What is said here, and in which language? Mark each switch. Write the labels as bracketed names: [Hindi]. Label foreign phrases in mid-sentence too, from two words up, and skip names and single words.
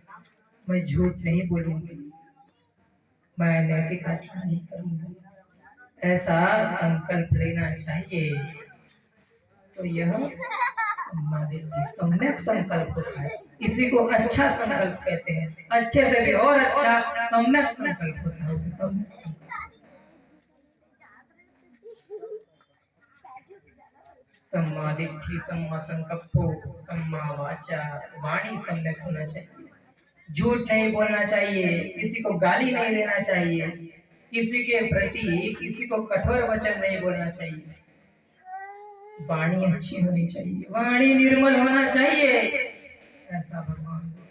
[Hindi] मैं झूठ नहीं बोलूंगी, मैं नैतिक आचरण नहीं करूंगा, ऐसा संकल्प लेना चाहिए। तो यह सम्यक संकल्प होता है। इसी को अच्छा संकल्प कहते हैं। अच्छे से भी और अच्छा सम्यक संकल्प होता है, उसे सम्यक संकल्प। [Pali] सम्मा दिट्ठि, सम्मा संकल्पो, सम्मा वाचा, [Hindi] वाणी सम्यक होना चाहिए। झूठ नहीं बोलना चाहिए, किसी को गाली नहीं देना चाहिए, किसी के प्रति किसी को कठोर वचन नहीं बोलना चाहिए। वाणी अच्छी होनी चाहिए, वाणी निर्मल होना चाहिए, ऐसा भगवान।